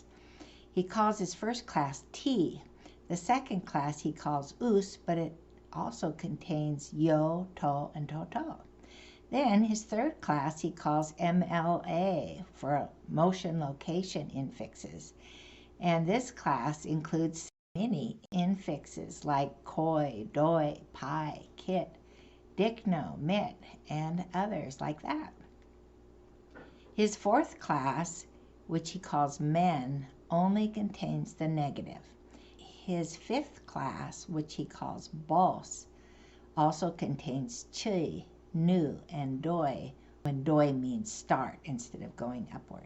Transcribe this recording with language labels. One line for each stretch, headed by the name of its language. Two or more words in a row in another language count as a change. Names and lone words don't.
English: He calls his first class T. The second class he calls us, but it also contains yo, to, and toto. Then his third class he calls MLA for motion location infixes. And this class includes many infixes like koi, doi, pi, kit, dikno, mit, and others like that. His fourth class, which he calls men, only contains the negative. His fifth class, which he calls bos, also contains chi, nu, and doi, when doi means start instead of going upward.